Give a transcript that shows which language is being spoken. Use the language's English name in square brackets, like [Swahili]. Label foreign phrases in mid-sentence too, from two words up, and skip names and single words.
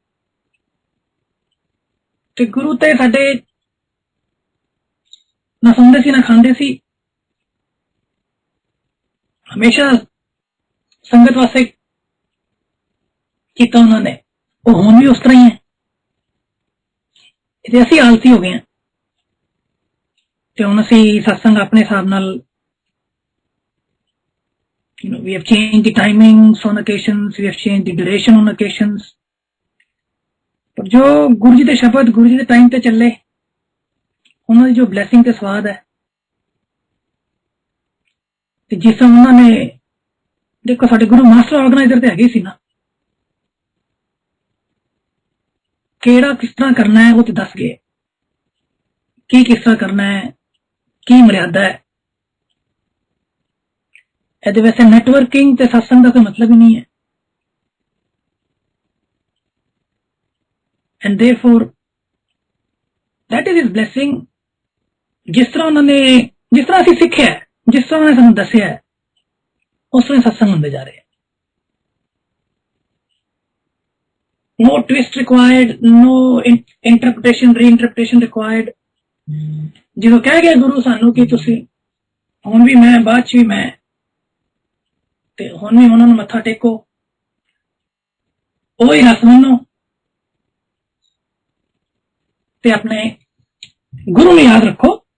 [Punjabi] ਤੇ ਗੁਰੂ ਤੇ ਸਾਡੇ ਨਾ ਸੁਣਦੇ ਸੀ ਨਾ ਖਾਂਦੇ ਸੀ, ਹਮੇਸ਼ਾ ਸੰਗਤ ਵਾਸਤੇ ਕੀਤਾ ਉਹਨਾਂ ਨੇ। ਉਹ ਹੁਣ ਵੀ ਉਸ ਤਰ੍ਹਾਂ ਹੀ ਹੈ, ਤੇ ਅਸੀਂ ਆਲਸੀ ਹੋ ਗਏ ਹਾਂ। ਤੇ ਹੁਣ ਅਸੀਂ ਸਤਸੰਗ ਆਪਣੇ ਹਿਸਾਬ ਨਾਲ, [English] we have changed the timings on occasions, we have changed the duration on occasions, [Punjabi] ਪਰ ਜੋ ਗੁਰੂ ਜੀ ਦੇ ਸ਼ਬਦ ਗੁਰੂ ਜੀ ਦੇ ਟਾਈਮ ਤੇ ਚੱਲੇ, ਉਹਨਾਂ ਦੀ ਜੋ ਬਲੈਸਿੰਗ ਤੇ ਸਵਾਦ ਹੈ, ਤੇ ਜਿਸ ਤਰ੍ਹਾਂ ਉਹਨਾਂ ਨੇ, ਦੇਖੋ ਸਾਡੇ ਗੁਰੂ [English] master organiser [Punjabi] ਤੇ ਹੈਗੇ ਸੀ ਨਾ, ਕਿਹੜਾ ਕਿਸ ਤਰ੍ਹਾਂ ਕਰਨਾ ਹੈ ਉਹ ਤੇ ਦੱਸ ਗਏ, ਕੀ ਕਿਸ ਤਰ੍ਹਾਂ ਕਰਨਾ ਹੈ, ਕੀ ਮਰਿਆਦਾ ਹੈ। ਇਹਦੇ ਵੈਸੇ ਨੈਟਵਰਕਿੰਗ ਤੇ ਸਤਸੰਗ ਦਾ ਕੋਈ ਮਤਲਬ ਹੀ ਨਹੀਂ ਹੈ। [English] and therefore that is his blessing। [Punjabi] ਜਿਸ ਤਰ੍ਹਾਂ ਉਹਨਾਂ ਨੇ, ਜਿਸ ਤਰ੍ਹਾਂ ਅਸੀਂ ਸਿੱਖਿਆ, ਜਿਸ ਤਰ੍ਹਾਂ ਉਹਨਾਂ ਨੇ ਸਾਨੂੰ ਦੱਸਿਆ, ਉਸ ਤਰ੍ਹਾਂ ਸਤਸੰਗ ਹੁੰਦੇ ਜਾ ਰਹੇ। [English] No twist required, no interpretation, reinterpretation required। [Punjabi] ਜਦੋਂ ਕਹਿ ਗਿਆ ਗੁਰੂ ਸਾਨੂੰ ਕਿ ਤੁਸੀਂ ਹੁਣ ਵੀ ਮੈਂ, ਬਾਅਦ ਚ ਵੀ ਮੈਂ, ਤੇ ਹੁਣ ਵੀ ਉਹਨਾਂ ਨੂੰ ਮੱਥਾ ਟੇਕੋ, ਉਹੀ ਰਸ ਮੰਨੋ, ਤੇ ਆਪਣੇ ਗੁਰੂ ਨੂੰ ਯਾਦ ਰੱਖੋ।